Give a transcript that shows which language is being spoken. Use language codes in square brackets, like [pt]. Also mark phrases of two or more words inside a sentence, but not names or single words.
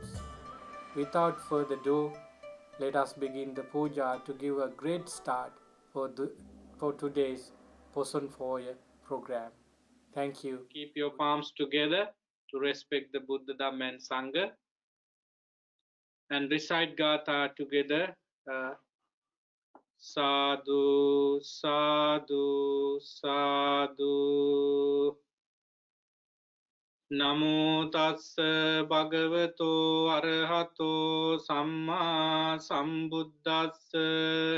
[en] Without further ado, let us begin the puja to give a great start for today's Poson Poya program. Thank you. Keep your palms together to respect the Buddha, Dhamma and Sangha and recite Gatha together. [pi] Sadhu, sadhu, sadhu. Namo tassa bhagavato arahato samma sambuddhassa.